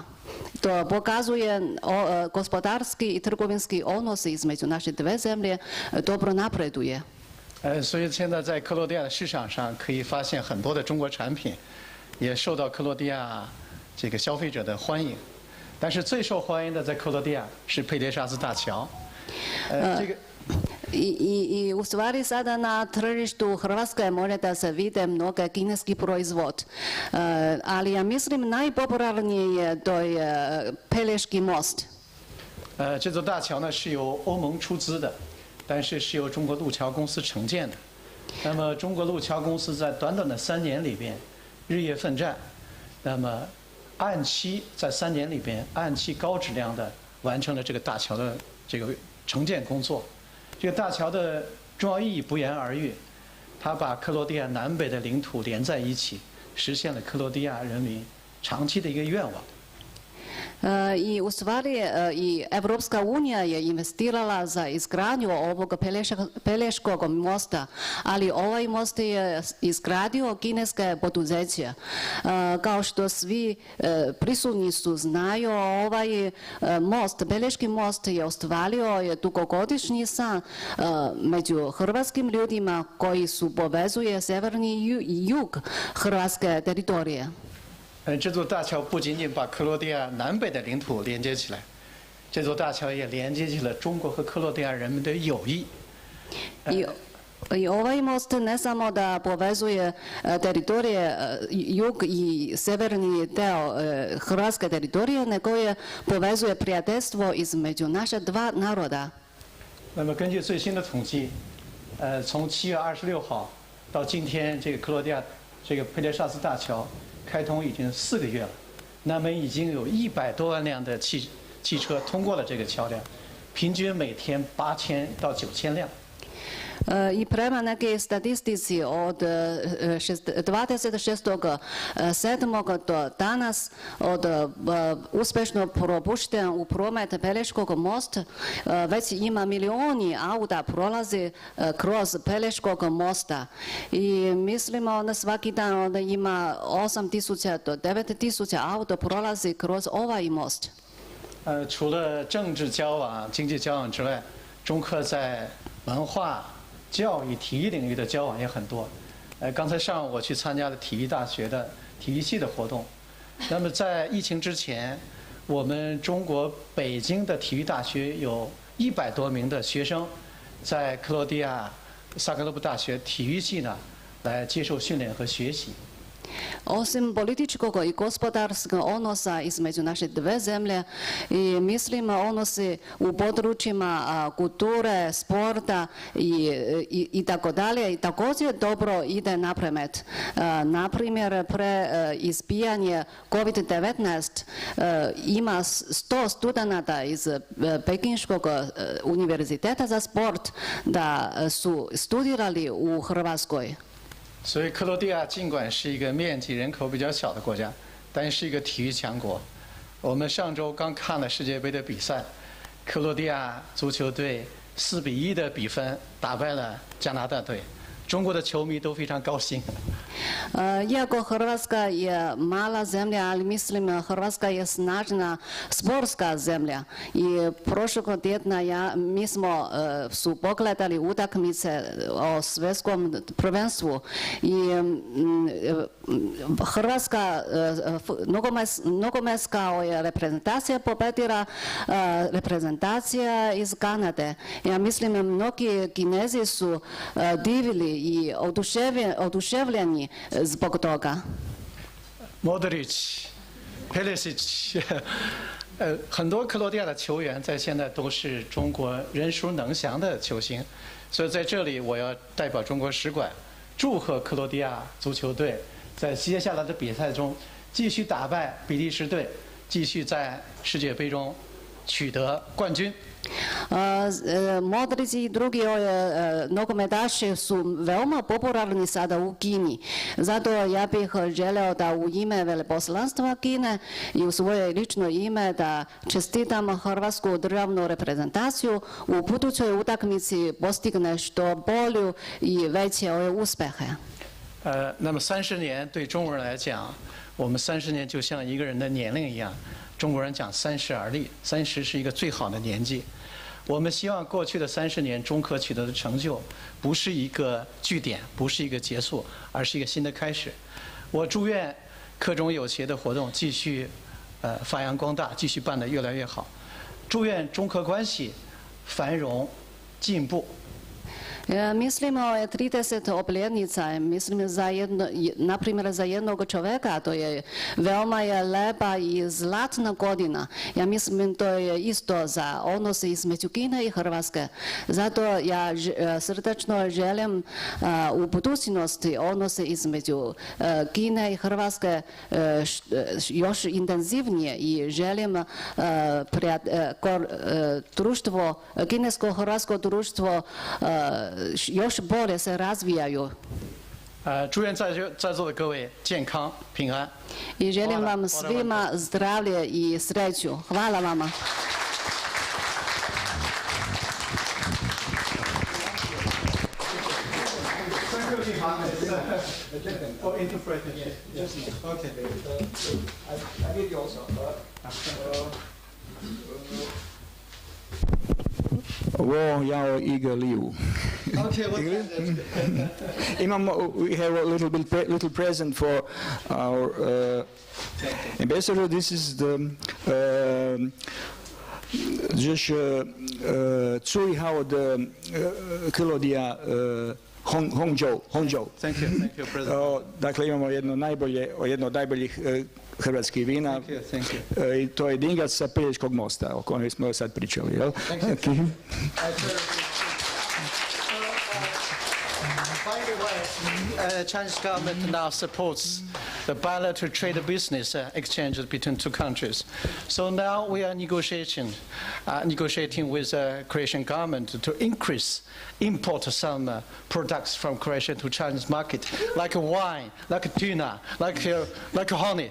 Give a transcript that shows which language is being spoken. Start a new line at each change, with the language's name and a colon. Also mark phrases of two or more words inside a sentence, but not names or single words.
Croatian: To pokazuje gospodarski i trgovinski odnosi između naše dve zemlje dobro napreduje.
Chinese: 所以现在在克罗地亚的市场上可以发现很多的中国产品，也受到克罗地亚消费者的欢迎。但是最受欢迎的在克罗地亚是佩列沙斯大桥。
Croatian: I u stvari sada na tržištu Hrvatske može da se vide mnoge kineski proizvod. Ali ja mislim najpopularniji je to je Pelješki most.
Chinese: 这座大桥呢是由欧盟出资的，但是是由中国路桥公司承建的。那么中国路桥公司在短短的3年里边日夜奋战，那么按期在3年里边按期高质量的完成了这个大桥的承建工作。这个大桥的重要意义不言而喻，它把克罗地亚南北的领土连在一起，实现了克罗地亚人民长期的一个愿望。
Croatian: I u stvari i Evropska unija je investirala za izgradnju ovog Pelješkog mosta, ali ovaj most je izgradio kineske poduzeće. Kao što svi prisutni su znaju, ovaj most, Pelješki most je ostvario dugogodišnji san među hrvatskim ljudima koji su povezuje severni i jug Hrvatske teritorije.
Chinese: 这座大桥不仅仅把克罗地亚南北的领土连接起来，这座大桥也连接起了中国和克罗地亚人们的友谊。
Croatian: I ovaj most ne samo da povezuje teritorije jug i severni deo Hrvatske teritorije, nego je povezuje prijateljstvo između naša dva naroda.
Chinese: 那么根据最新的统计，从7月26号到今天，这个克罗地亚这个佩列沙斯大桥开通已经4个月了，那么已经有100多万辆的汽车通过了这个桥梁，平均每天8000到9000辆。
Croatian: I prema neke statistici od 26.7. do danas od uspješno propušten u promet Pelješkog most, već ima milioni auta prolazi kroz Pelješkog mosta. I mislimo da svaki dan da ima 8000 do 9000 auto prolazi kroz ovaj most.
Chinese: 除了政治交往、经济交往之外，中科在文化、 教育、体育领域的交往也很多。刚才上午我去参加了体育大学的体育系的活动。那么在疫情之前，我们中国北京的体育大学有100多名的学生，在克罗地亚萨格勒布大学体育系呢来接受训练和学习。
Croatian: Osim političkog i gospodarskog odnosa između naše dve zemlje i mislim odnosi u područjima kulture, sporta i tako dalje i također dobro ide napremet. Na primjer, pre izbijanje COVID-19 ima 100 studenata iz Pekinškog univerziteta za sport da su studirali u Hrvatskoj.
Chinese: 所以，克罗地亚尽管是一个面积人口比较小的国家，但是一个体育强国。我们上周刚看了世界杯的比赛，克罗地亚足球队4-1的比分打败了加拿大队，中国的球迷都非常高兴。
Croatian: Iako Hrvatska je mala zemlja, ali mislim Hrvatska je snažna sportska zemlja. I prošlog tjedna mi smo su pogledali utakmice o svjetskom prvenstvu. I Hrvatska nogometska reprezentacija pobedila reprezentacija iz Kanade. Ja mislim mnogi Kinezi su divili i oduševljeni zbog toga. Modrić, Perisic，
Chinese: 很多克罗地亚的球员在现在都是中国人熟能详的球星，所以在这里我要代表中国使馆祝贺克罗地亚足球队在接下来的比赛中继续打败比利时队，继续在世界杯中取得冠军。
Croatian: Modrić i drugi nogometaši su veoma popularni sada u Kini. Zato ja bih želeo da u ime Veleposlanstva Kine i u svoje lično ime da čestitam hrvatsku državnu reprezentaciju u budućoj utakmici postigne što bolju i veće uspjehe.
Chinese: 那么30年对中国人来讲，我们30年就像一个人的年龄一样。中国人讲30而立，30是一个最好的年纪。我们希望过去的30年中科取得的成就，不是一个据点，不是一个结束，而是一个新的开始。我祝愿科中有协的活动继续发扬光大，继续办得越来越好。祝愿中科关系繁荣进步。
Croatian: Mislimo je 30.obljetnica, mislim na primjer za jednog čovjeka, to je veoma je lepa i zlatna godina. Ja mislim to je isto za odnose između Kine i Hrvatske. Zato ja srdačno želim u budućnosti odnose između Kine i Hrvatske još intenzivnije i želim društvo, kinesko-hrvatsko društvo još bolje se razvijaju.
Chinese: 祝愿在座的各位健康平安。
Croatian: I želim vam svima zdravlje i sreću. Hvala vama.
English: For interpreting. Okay. I give you also.
Chinese: 我要一个礼物。
English: Okay. We have a little present for our ambassador. This is the
Chinese: 最好的克罗地亚红酒.
English: Thank you, President.
Croatian: Dakle, imamo jedno od najboljih hrvatskih vina.
English: Thank you.
Croatian: I to je dingac sa Pelješkog mosta, o kojem smo sad pričali, jel?
English: Okay. By the way, Chinese government now supports the bilateral trade business exchanges between two countries. So now we are negotiating with Croatian government to increase import some products from Croatia to Chinese market, like wine, like tuna, like honey.